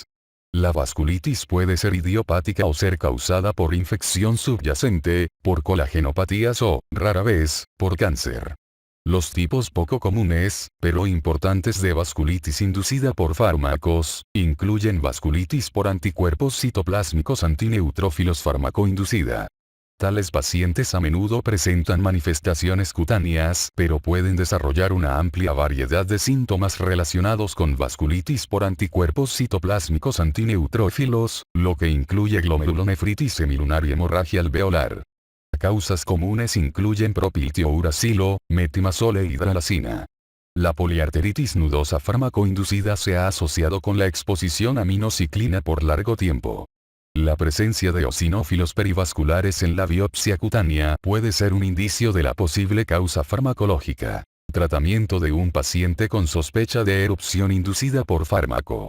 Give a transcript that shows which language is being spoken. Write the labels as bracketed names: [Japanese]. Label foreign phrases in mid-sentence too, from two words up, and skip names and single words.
[Spanish] La vasculitis puede ser idiopática o ser causada por infección subyacente, por colagenopatías o, rara vez, por cáncer. Los tipos poco comunes, pero importantes de vasculitis inducida por fármacos, incluyen vasculitis por anticuerpos citoplásmicos antineutrófilos farmacoinducida. Tales pacientes a menudo presentan manifestaciones cutáneas, pero pueden desarrollar una amplia variedad de síntomas relacionados con vasculitis por anticuerpos citoplásmicos antineutrófilos, lo que incluye glomerulonefritis semilunar y hemorragia alveolar. Causas comunes incluyen propiltiouracilo, metimazole e hidralazina. La poliarteritis nudosa farmacoinducida se ha asociado con la exposición a aminociclina por largo tiempo. La presencia de eosinófilos perivasculares en la biopsia cutánea puede ser un indicio de la posible causa farmacológica. Tratamiento de un paciente con sospecha de erupción inducida por fármaco.